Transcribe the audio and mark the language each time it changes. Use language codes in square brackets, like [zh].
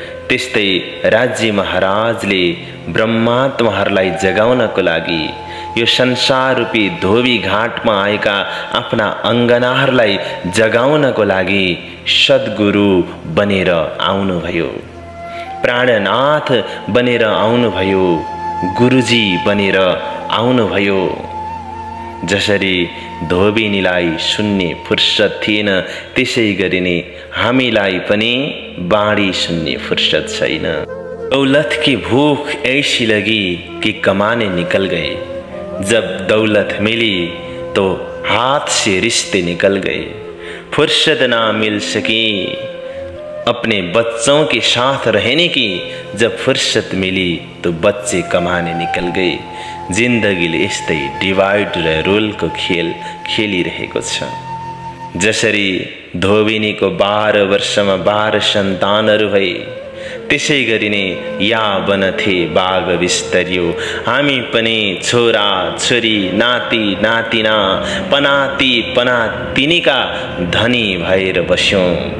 [ne] त्यस्तै राज्य महाराजले ब्रह्मात्माहरूलाई जगाउनको लागि यो संसार रूपी धोबी घाटमा आएका आफ्ना अङ्गनाहरूलाई जगाउनको लागि सद्गुरु बनेर आउनुभयो, प्राणनाथ बनेर आउनुभयो, गुरुजी बनेर आउनुभयो। जसरी धोबिनीलाई सुन्ने फुर्सद थिएन, त्यसै गरी नै हामीलाई पनि बाणी सुन्ने फुर्सद छैन। [hi] दौलत की भूख ऐसी लगी कि कमाने निकल गए, जब दौलत मिली तो हाथ से रिश्ते निकल गए। फुर्सत ना मिल सकी अपने बच्चों के साथ रहने की, जब फुर्सत मिली तो बच्चे कमाने निकल गए। [ne] जिन्दगीले यस्तै डिवाइड र रोलको खेल खेलिरहेको छ। जसरी धोबिनीको 12 वर्षमा 12 सन्तानहरू भए, त्यसै गरी नै या बनथे बाघ बिस्तरियो, हामी पनि छोरा छोरी, नाति नातिना, पनाति पनातिनीका धनी भएर बस्यौं।